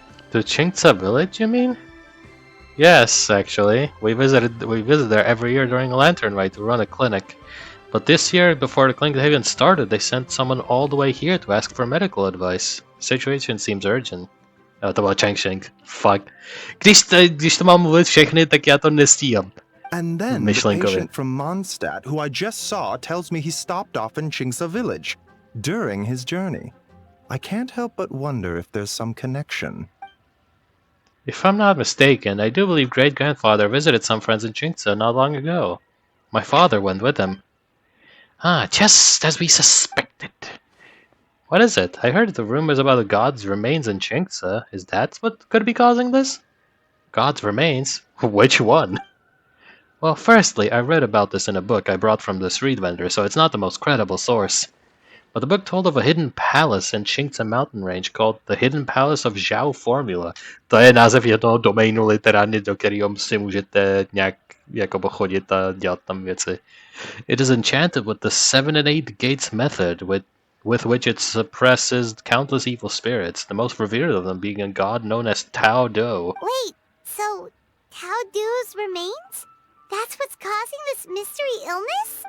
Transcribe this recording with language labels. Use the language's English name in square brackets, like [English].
[English] The Qingsa village, you mean? Yes, actually. We visit there every year during Lantern Rite to run a clinic. But this year, before the clinic even started, they sent someone all the way here to ask for medical advice. The situation seems urgent. [Czech] To byl Chengsheng. Fuck. Když to mám mluvit všechny, tak já to nestíhám. [English] And then the patient from Mondstadt, who I just saw, tells me he stopped off in Qingsa village during his journey. I can't help but wonder if there's some connection. If I'm not mistaken, I do believe great-grandfather visited some friends in Qingsa not long ago. My father went with him. Ah, just as we suspected. What is it? I heard the rumors about the god's remains in Qingsa. Is that what could be causing this? God's remains? Which one? Well, firstly, I read about this in a book I brought from the street vendor, so it's not the most credible source. But the book told of a hidden palace in Qingsa mountain range called the Hidden Palace of Zhao Formula. [Czech] To je název jednoho domainu literárně, do kterého si můžete nějak jako pochodit a dělat tam věci. [English] It is enchanted with the 7 and 8 gates method, with which it suppresses countless evil spirits, the most revered of them being a god known as Tao Do. Wait, so Tao Do's remains? That's what's causing this mystery illness?